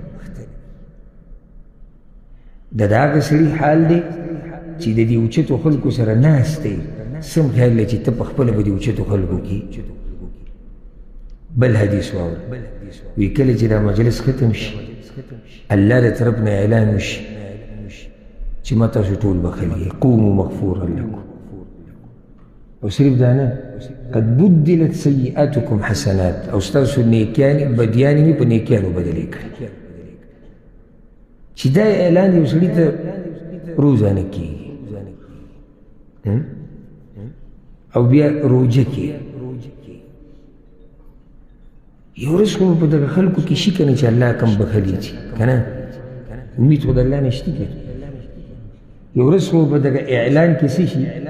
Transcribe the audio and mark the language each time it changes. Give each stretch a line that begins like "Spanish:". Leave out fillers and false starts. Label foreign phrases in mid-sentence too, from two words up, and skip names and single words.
Pashto: د هغه سړي حال دی چې د دې اوچتو خلکو سره ناست دی سم خیال دی چې ته په خپله به د اوچتو خلکو کې. بل حدیث واوره وی کله چې دا مجلس ختم شي الله د طرف نه اعلان وشي چې ما تاسو ټول بخښلي
Arabic: قوموا مغفورا لكم.
Pashto: او صرف دا نه
Arabic: قد بدلت سیئاتکم حسنات
Pashto: او ستاسو نیکیانې بدیانې مې په نیکیانو بدلې کړي. چې دا اعلان یو سړي ته روزانه کېږي او بیا روجه کې یو ورځ خو په دغه خلکو کې شي که نه چې الله کم بخلي چې که نه امید خو د الله نه شته که یو ورځ خو په دغه اعلان کې څه شي